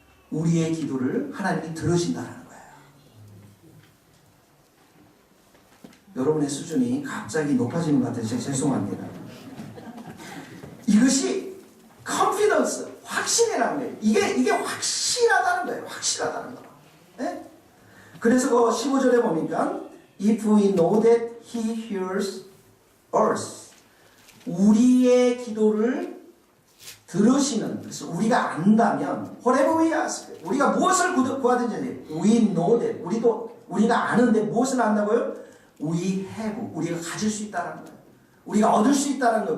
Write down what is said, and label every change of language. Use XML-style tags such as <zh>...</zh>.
<ko>우리의 기도를 하나님이 들으신다는 거예요. 여러분의 수준이 갑자기 높아지는 것 같아서 죄송합니다. 이것이 confidence, 확신이라는 거예요. 이게 확실하다는 거예요. 확실하다는 거. 네? 그래서 그 15절에 보니까</ko> <en>If we know that He hears us.</en> <ko>우리의 기도를 들으시는, 그래서 우리가 안다면</ko> <en>whatever we ask,</en> <ko>우리가 무엇을 구하든지</ko> <en>we know that,</en> <ko>우리가 아는데 무엇을 안다고요?</ko> <en>We have,</en> <ko>우리가 가질 수 있다는 거예요. 우리가 얻을 수 있다는 거예요.</ko>